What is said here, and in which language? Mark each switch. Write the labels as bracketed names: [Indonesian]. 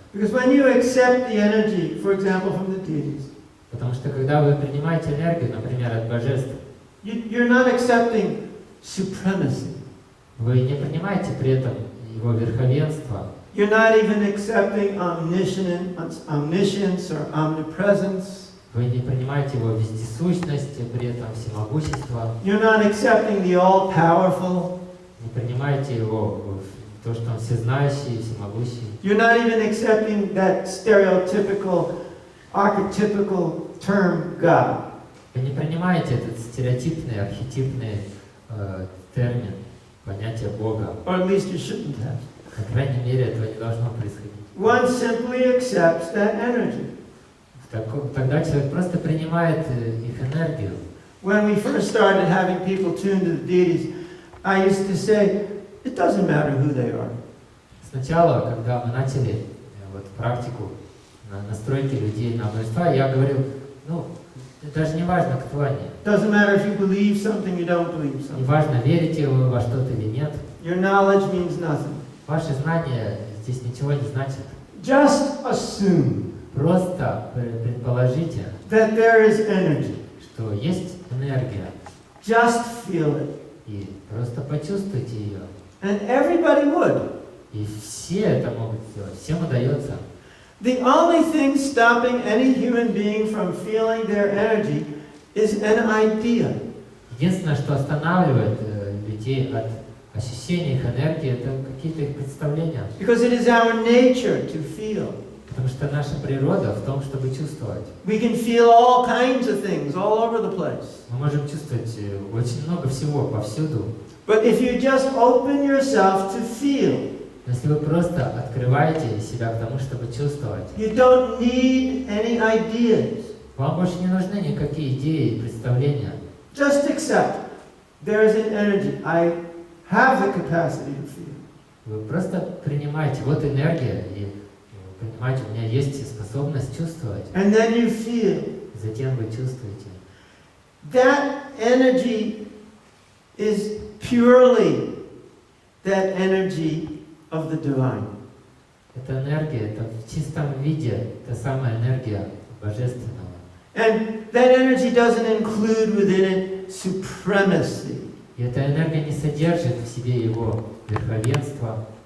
[English] Because when you accept the energy, for example, from the deities, [Russian] Потому что когда вы принимаете энергию, например, от божеств, [English] you're not accepting supremacy. [Russian] вы не принимаете при этом его верховенство, [English] You're not even accepting omniscience or omnipresence. [Russian] вы не принимаете его вездесущность, при этом всемогущество, [English] You're not accepting the all-powerful. [Russian] не принимаете его в то, что он всезнающий и всемогущий. [English] You're not even accepting that stereotypical, archetypical term God. [Russian] Вы не принимаете этот стереотипный, архетипный термин, понятие Бога. [English] Or at least you shouldn't have. [Russian] По крайней мере, этого не должно происходить. [English] One simply accepts that energy. [Russian] Тогда человек просто принимает их энергию. [English] When we first started having people tune to the deities, I used to say, it doesn't matter who they are. [Russian] Сначала, когда мы начали вот, практику настройки людей на божества, я говорил, даже не важно, кто они. [English] Doesn't matter if you believe something, you don't believe [Russian] Не [English] something. [Russian] важно, верите вы во что-то или нет. [English] Your knowledge means nothing. [Russian] Ваши знания здесь ничего не значат. [English] Just assume [Russian] Просто предположите, [English] that there is energy. [Russian] что есть энергия, [English] Just feel it. [Russian] и просто почувствуйте ее. [English] And everybody would. [Russian] И все это могут сделать, всем удается. [English] The only thing stopping any human being from feeling their energy is an idea. [Russian] Единственное, что останавливает людей от ощущения их энергии, это какие-то их представления. [English] Because it is our nature to feel. [Russian] Потому что наша природа в том, чтобы чувствовать. [English] We can feel all kinds of things all over the place. [Russian] Мы можем чувствовать очень много всего повсюду. [English] But if you just open yourself to feel, [Russian] Если вы просто открываете себя к тому, чтобы чувствовать, [English] you don't need any ideas. [Russian] вам больше не нужны никакие идеи и представления. [English] Just accept there is an energy. I have the capacity to feel. [Russian] Вы просто принимаете, вот энергия, и вы понимаете, у меня есть способность чувствовать. [English] And then you feel. [Russian] Затем вы чувствуете. [English] That energy is purely that energy of the divine. [Russian] Эта энергия, это в чистом виде, та самая энергия божественного. [English] And that energy doesn't include within it supremacy. [Russian] И эта энергия не содержит в себе его верховенство.